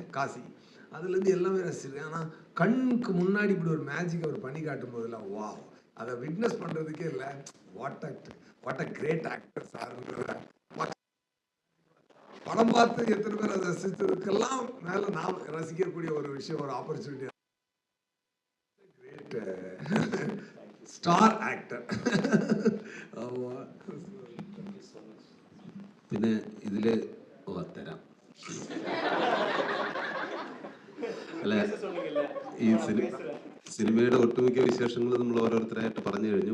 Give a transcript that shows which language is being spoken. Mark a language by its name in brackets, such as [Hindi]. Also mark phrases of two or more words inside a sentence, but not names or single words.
[Tamil] காசி அதுலேருந்து எல்லாமே ரசிச்சிருக்கேன். ஆனால் கண்ணுக்கு முன்னாடி இப்படி ஒரு மேஜிக் அவர் பண்ணி காட்டும் போதெல்லாம் வா, அதை விட்னஸ் பண்ணுறதுக்கே இல்லை. [English] what a great actor [Tamil] சார்ன்றத படம் பார்த்து எத்தனை பேர் அதை ரசித்ததுக்கெல்லாம் மேலே நாம் ரசிக்கக்கூடிய ஒரு விஷயம், ஒரு ஆப்பர்ச்சுனிட்டி. [English] great star actor. [Malayalam] പിന്നെ ഇതില് തരാം. അല്ല, ഈ സിനിമയുടെ ഒട്ടുമിക്ക വിശേഷങ്ങൾ നമ്മൾ ഓരോരുത്തരായിട്ട് പറഞ്ഞു കഴിഞ്ഞു.